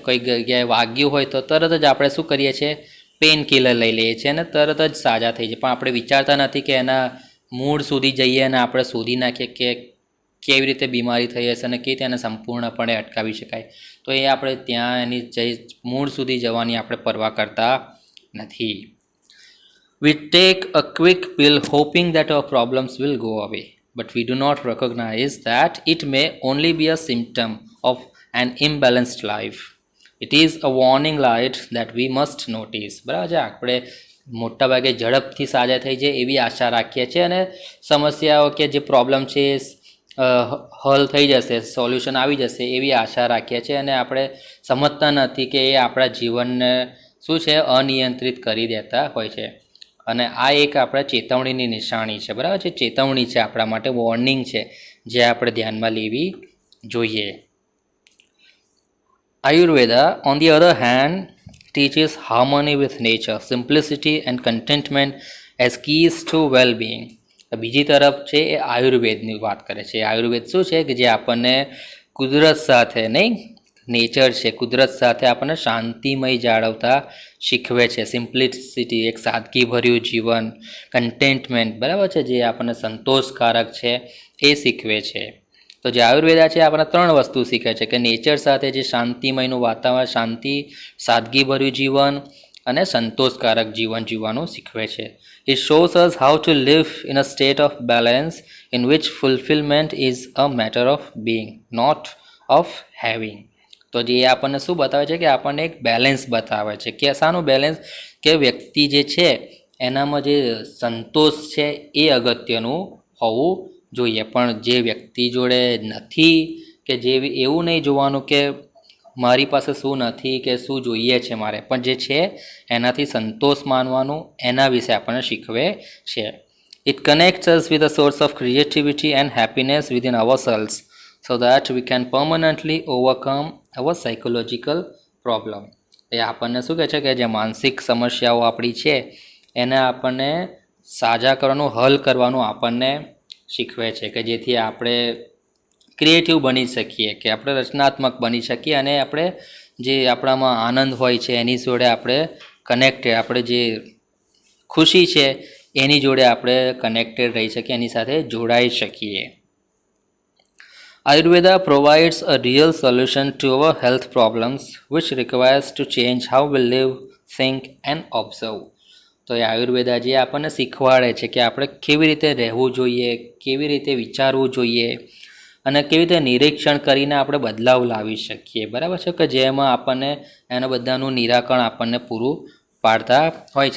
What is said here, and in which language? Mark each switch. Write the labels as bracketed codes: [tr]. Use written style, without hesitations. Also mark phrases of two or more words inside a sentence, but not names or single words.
[gu] કોઈ જગ્યાએ વાગ્યું હોય તો તરત જ આપણે શું કરીએ છીએ? [en] pain killer [gu] લઈ લઈએ છીએ અને તરત જ સાજા થઈ જાય. પણ આપણે વિચારતા નથી કે એના મૂળ સુધી જઈએ અને આપણે શોધી નાખીએ કે કેવી રીતે બીમારી થઈ હશે અને કેવી રીતે એને સંપૂર્ણપણે અટકાવી શકાય. તો એ આપણે ત્યાં એની મૂળ સુધી જવાની આપણે પરવા કરતા નથી. [en] We take a quick pill hoping that our problems will go away, but we do not recognize that it may only be a symptom of an imbalanced life. It is a warning light that we must notice. [gu] બરાબર છે. આપણે મોટાભાગે ઝડપથી સાજા થઈ જાય એવી આશા રાખીએ છીએ અને સમસ્યાઓ કે જે પ્રોબ્લેમ છે હલ થઈ જશે, સોલ્યુશન આવી જશે એવી આશા રાખીએ છીએ અને આપણે સમજતા નથી કે એ આપણા જીવનને શું છે અનિયંત્રિત કરી દેતા હોય છે. અને આ એક આપણા ચેતવણીની નિશાની છે. બરાબર છે. ચેતવણી છે આપણા માટે, વોર્નિંગ છે જે આપણે ધ્યાનમાં લેવી જોઈએ. [en] Ayurveda, on the other hand, teaches harmony with nature, simplicity and contentment as keys to well-being. [gu] બીજી તરફ છે એ આયુર્વેદની વાત કરે છે. આયુર્વેદ શું છે કે જે આપણને કુદરત સાથે નહીં, નેચર છે, કુદરત સાથે આપણને શાંતિમય જાળવતા શીખવે છે. સિમ્પ્લિસિટી, એક સાદગીભર્યું જીવન, કન્ટેન્ટમેન્ટ, બરાબર છે, જે આપણને સંતોષકારક છે એ શીખવે છે. તો જે આયુર્વેદા છે આપણને 3 વસ્તુ શીખે છે કે નેચર સાથે જે શાંતિમયનું વાતાવરણ, શાંતિ, સાદગીભર્યું જીવન અને સંતોષકારક જીવન જીવવાનું શીખવે છે. [en] It shows us how to live in a state of balance in which fulfillment is a matter of being, not of having. [gu] તો જે આપણને શું બતાવે છે કે આપણને એક બેલેન્સ બતાવે છે કે શાનું બેલેન્સ? કે વ્યક્તિ જે છે એનામાં જે સંતોષ છે એ અગત્યનું હોવું જોઈએ. પણ જે વ્યક્તિ જોડે નથી કે જે એવું નહીં જોવાનું કે મારી પાસે શું નથી કે શું જોઈએ છે મારે, પણ જે છે એનાથી સંતોષ માનવાનું, એના વિશે આપણને શીખવે છે. [en] It connects us with a source of creativity and happiness within ourselves so that we can permanently overcome our psychological problem. [gu] એ આપણને શું કહે છે કે જે માનસિક સમસ્યાઓ આપણી છે એને આપણને સાજા કરવાનું, હલ કરવાનું આપણને શીખવે છે કે જેથી આપણે ક્રિએટિવ બની શકીએ, કે આપણે રચનાત્મક બની શકીએ અને આપણે જે આપણામાં આનંદ હોય છે એની જોડે આપણે કનેક્ટેડ, આપણે જે ખુશી છે એની જોડે આપણે કનેક્ટેડ રહી શકીએ, એની સાથે જોડાઈ શકીએ. [en] Ayurveda provides a real solution to our health problems which requires to change how we live, think and observe. [gu] તો એ આયુર્વેદા જે આપણને શીખવાડે છે કે આપણે કેવી રીતે રહેવું જોઈએ, કેવી રીતે વિચારવું જોઈએ અને કેવી રીતે નિરીક્ષણ કરીને આપણે બદલાવ લાવી શકીએ. બરાબર છે, કે જેમાં આપણને એના બધાનું નિરાકરણ આપણને પૂરું પાડતા હોય છે.